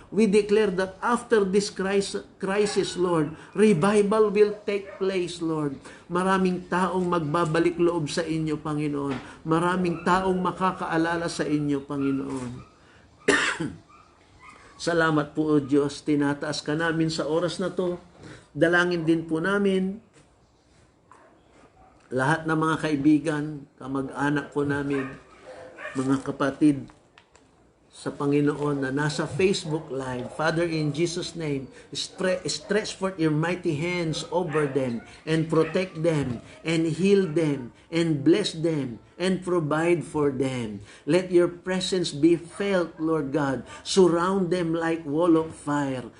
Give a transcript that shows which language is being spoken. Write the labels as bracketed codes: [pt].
[en] We declare that after this crisis, Lord, revival will take place, Lord. [tl] Maraming taong magbabalik loob sa inyo, Panginoon. Maraming taong makakaalala sa inyo, Panginoon. Salamat po, O Diyos. Tinataas ka namin sa oras na to. Dalangin din po namin lahat ng mga kaibigan, kamag-anak po namin, mga kapatid sa Panginoon na nasa Facebook Live. [en] Father, in Jesus' name, stretch forth your mighty hands over them and protect them and heal them and bless them and provide for them. Let your presence be felt, Lord God. Surround them like wall of fire.